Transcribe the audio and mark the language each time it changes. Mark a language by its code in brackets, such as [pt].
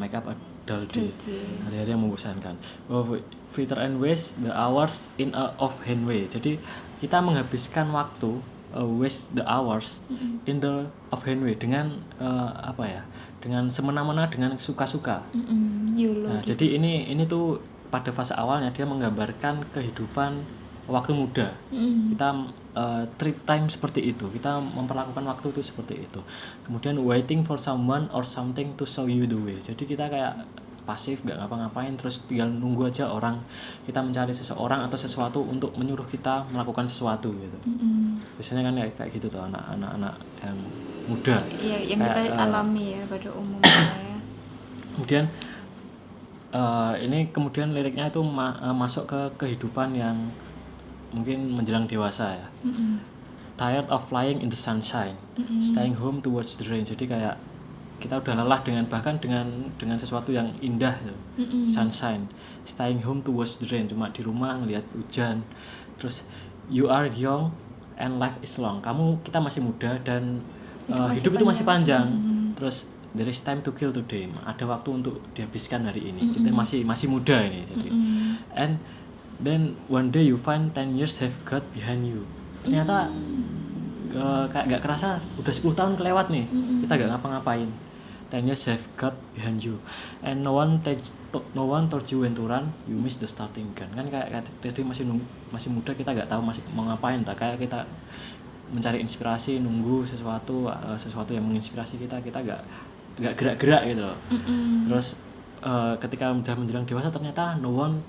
[en] Make up a dull day. [id] Hari-hari yang membosankan. [en] Fritter and waste the hours in a off-hand way. [id] Jadi kita menghabiskan waktu, [en] waste the hours in the off-hand way [id] dengan dengan semena-mena, dengan suka-suka. Nah, jadi ini tuh pada fase awalnya dia menggambarkan kehidupan waktu muda. Kita treat time seperti itu, kita memperlakukan waktu itu seperti itu. Kemudian [en] waiting for someone or something to show you the way. [id] Jadi kita kayak pasif, gak ngapa-ngapain, terus tinggal nunggu aja orang, kita mencari seseorang atau sesuatu untuk menyuruh kita melakukan sesuatu gitu. Biasanya kan kayak gitu tuh anak-anak yang muda. Iya, yang kita alami ya pada umumnya ya. Kemudian ini kemudian liriknya itu masuk ke kehidupan yang mungkin menjelang dewasa ya. [en] Tired of flying in the sunshine, staying home towards the rain. [id] Jadi kayak kita udah lelah bahkan dengan sesuatu yang indah ya. [en] Sunshine, staying home towards the rain, [id] cuma di rumah ngelihat hujan. Terus [en] you are young and life is long. [id] Kita masih muda dan hidup itu masih panjang. Terus [en] there is time to kill today. [id] Ada waktu untuk dihabiskan hari ini. Kita masih muda ini jadi. [en] And then one day you find 10 years have got behind you. [id] Ternyata kayak gak kerasa udah 10 tahun kelewat nih. Kita gak ngapa-ngapain. [en] 10 years have got behind you. And no one told you when to run, you miss the starting gun. [id] Kan kayak tadi masih muda, kita gak tahu masih mau ngapain. Kayak kita mencari inspirasi, nunggu sesuatu yang menginspirasi kita gak gerak-gerak gitu loh. Terus ketika udah menjelang dewasa ternyata no